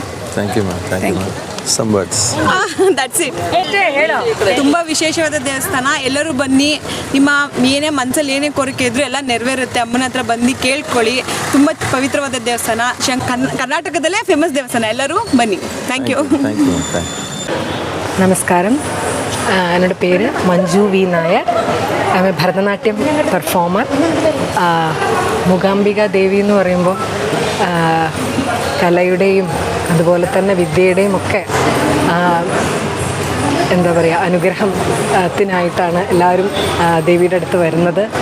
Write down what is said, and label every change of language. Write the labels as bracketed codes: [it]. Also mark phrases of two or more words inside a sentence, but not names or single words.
[en] thank you ma'am. thank you ma'am. some words. that's it. [kn] ತುಂಬ ವಿಶೇಷವಾದ ದೇವಸ್ಥಾನ. ಎಲ್ಲರೂ ಬನ್ನಿ, ನಿಮ್ಮ ಏನೇ ಮನಸ್ಸಲ್ಲಿ ಏನೇ ಕೋರಿಕೆ ಇದ್ರೂ ಎಲ್ಲ ನೆರವೇರುತ್ತೆ. ಅಮ್ಮನ ಹತ್ರ ಬಂದು ಕೇಳ್ಕೊಳ್ಳಿ. ತುಂಬ ಪವಿತ್ರವಾದ ದೇವಸ್ಥಾನ, ಕರ್ನಾಟಕದಲ್ಲೇ ಫೇಮಸ್ ದೇವಸ್ಥಾನ. ಎಲ್ಲರೂ ಬನ್ನಿ. [en] thank you. thank you. [ml] നമസ്കാരം. എന്നോട് പേര് മഞ്ജു വി നായർ. [en] I am a Bharatanatyam performer. [ml] മൂകാംബിക ദേവി എന്ന് പറയുമ്പോൾ കലയുടെയും അതുപോലെ തന്നെ വിദ്യയുടെയും ഒക്കെ എന്താ പറയുക, അനുഗ്രഹത്തിനായിട്ടാണ് എല്ലാവരും ദേവിയുടെ അടുത്ത് വരുന്നത്.